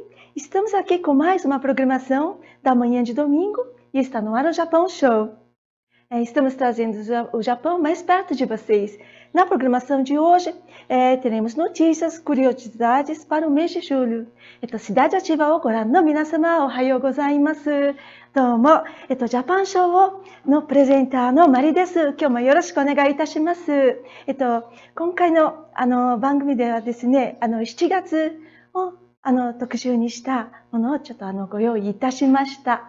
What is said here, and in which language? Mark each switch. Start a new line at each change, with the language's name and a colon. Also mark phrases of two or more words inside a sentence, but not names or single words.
Portuguese: Estamos aqui com mais uma programação da manhã de domingo e está no ar o Japão Show. Estamos trazendo o Japão mais perto de vocês. Na programação de hoje, teremos notícias, curiosidades para o mês de julho.
Japanese: Cidade Ativa をご覧の皆様、おはようございます。どうも、ジャパンショーのプレゼンターのマリです。今日もよろしくお願いいたします。今回の番組ではですね、7月を特集にしたものをちょっとご用意いたしました。